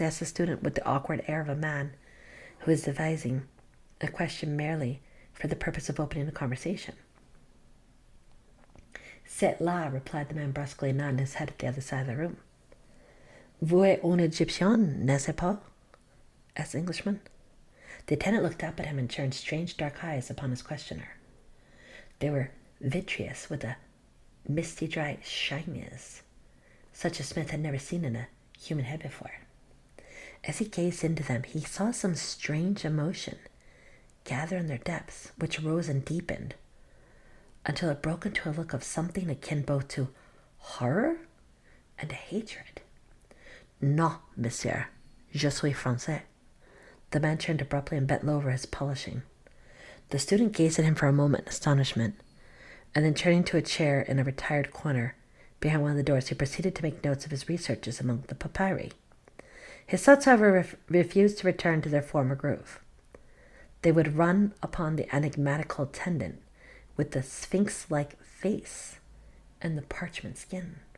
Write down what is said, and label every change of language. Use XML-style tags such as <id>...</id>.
<en>Asked the student with the awkward air of a man who is devising a question merely for the purpose of opening a conversation.</en> <fr>C'est là,</fr> <en>replied the man brusquely, nodding his head at the other side of the room.</en> <fr>Vous êtes un Egyptien, n'est-ce pas?</fr> <en>Asked the Englishman. The attendant looked up at him and turned strange dark eyes upon his questioner. They were vitreous, with a misty dry shininess, such as Smith had never seen in a human head before. As he gazed into them, he saw some strange emotion gather in their depths, which rose and deepened until it broke into a look of something akin both to horror and hatred.</en> <fr>Non, monsieur, je suis français.</fr> <en>The man turned abruptly and bent low over his polishing. The student gazed at him for a moment in astonishment, and then turning to a chair in a retired corner behind one of the doors, he proceeded to make notes of his researches among the papyri. His thoughts, however, refused to return to their former groove. They would run upon the enigmatical attendant with the sphinx-like face and the parchment skin.</en>